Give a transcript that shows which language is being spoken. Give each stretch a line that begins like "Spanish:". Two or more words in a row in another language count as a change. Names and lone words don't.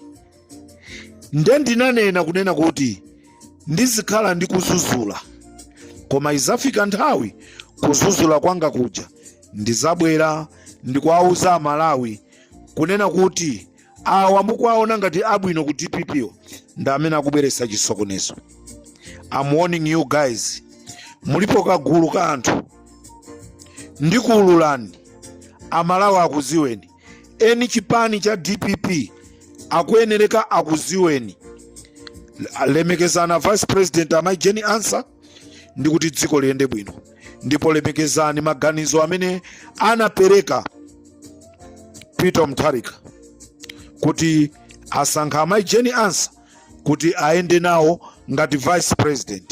Nyanja: Nde ndinanena kunena kuti ndizikhala ndikuzuzula, koma izafika nthawi kuzuzula kwanga kuja ndizabwera ndikuwauza Amalawi kunena kuti awa mukuwaona ngati abwino ku DPP ndi amene akubweretsa chisokonezo.
English: I'm warning you guys,
Nyanja: mulipo kagulu ka anthu ndikuululani, Amalawi akuziweni, eni chipani cha DPP akuyenereka akuziweni. Lemekezana
English: vice president
Nyanja: Jeni Ansah ndikuti dziko liyende bwino, ndipo lemekezani maganizo amene anapereka Peter Mutharika kuti asankha Jeni Ansah kuti aende nawo ngati
English: vice president.